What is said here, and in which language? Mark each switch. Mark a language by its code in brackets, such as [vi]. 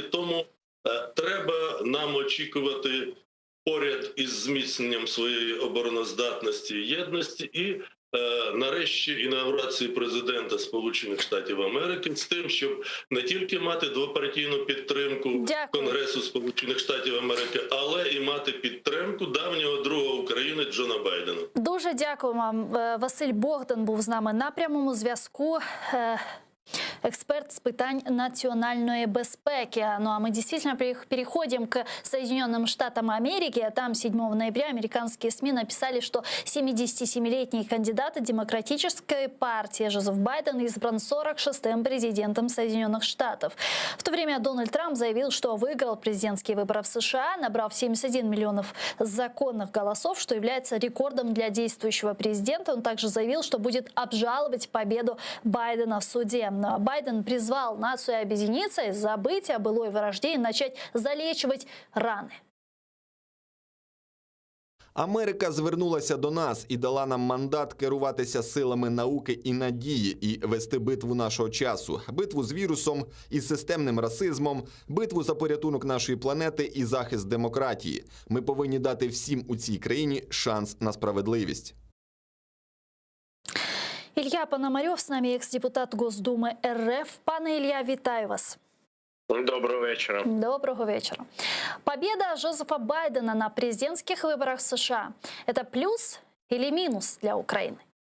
[uk] Тому треба нам очікувати поряд із зміцненням своєї обороноздатності і єдності і нарешті інаугурації президента Сполучених Штатів Америки з тим, щоб не тільки мати двопартійну підтримку Конгресу Сполучених Штатів Америки, але і мати підтримку давнього друга України Джона Байдена. Дуже дякуємо. Василь Богдан був з нами на прямому зв'язку. [ru] Эксперт с питань национальной безпеки. Ну а мы действительно переходим к Соединенным Штатам Америки. Там 7 ноября американские СМИ написали, что 77-летний кандидат Демократической партии Джозеф Байден избран 46-м президентом Соединенных Штатов. В то время Дональд Трамп заявил, что выиграл президентские выборы в США, набрав 71 миллионов законных голосов, что является рекордом для действующего президента. Он также заявил, что будет обжаловать победу Байдена в суде. Байден призвал нацию объединиться и забыть о былой вражде и начать залечивать раны. [uk] Америка звернулася до нас і дала нам мандат керуватися силами науки і надії і вести битву нашого часу. Битву з вірусом і системним расизмом, битву за порятунок нашої планети і захист демократії. Ми повинні дати всім у цій країні шанс на справедливість. [ru] Илья Пономарев с нами, экс-депутат Госдумы РФ. [uk] Пане Илья, вітаю вас. [ru] Доброго вечера. Доброго вечера. Победа Джозефа Байдена на президентских выборах в США – это плюс или минус для Украины?